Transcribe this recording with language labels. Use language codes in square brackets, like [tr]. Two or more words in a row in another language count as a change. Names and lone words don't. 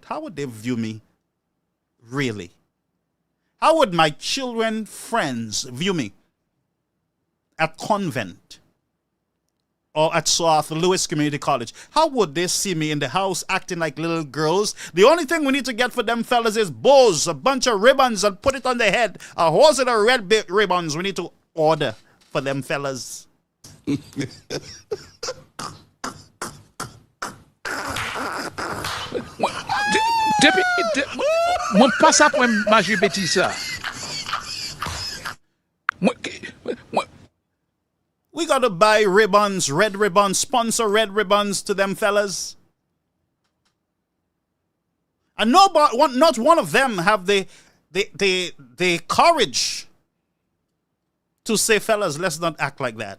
[en] How would they view me, really? How would my children, friends view me at convent or at South Lewis Community College? How would they see me in the house acting like little girls? The only thing we need to get for them fellas is bows, a bunch of ribbons, and put it on their head. A horse and a red ribbons we need to order for them fellas. [ht] Mwen pa sa pou maji beti sa. [en] We got to buy ribbons, red ribbons, sponsor red ribbons to them fellas. And not one of them have the courage to say, fellas, let's not act like that.